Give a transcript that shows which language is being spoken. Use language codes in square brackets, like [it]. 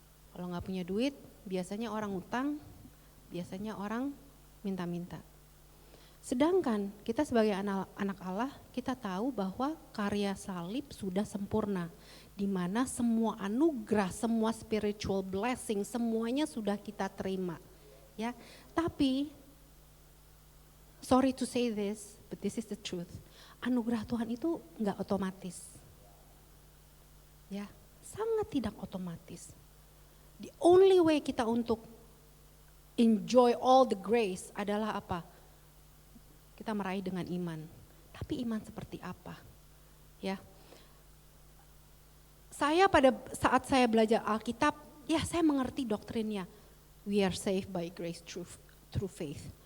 [id] Kalau nggak punya duit, biasanya orang utang, biasanya orang minta-minta. Sedangkan kita sebagai anak Allah, kita tahu bahwa karya salib sudah sempurna, di mana semua anugerah, semua [en] spiritual blessing, [id] semuanya sudah kita terima. Ya, tapi [en] sorry to say this, but this is the truth. [id] Anugerah Tuhan itu nggak otomatis. Ya, sangat tidak otomatis. [en] The only way [id] kita untuk [en] enjoy all the grace [id] adalah apa? Kita meraih dengan iman. Tapi iman seperti apa? Ya. Saya pada saat saya belajar Alkitab, ya saya mengerti doktrinnya. [en] We are saved by grace through faith.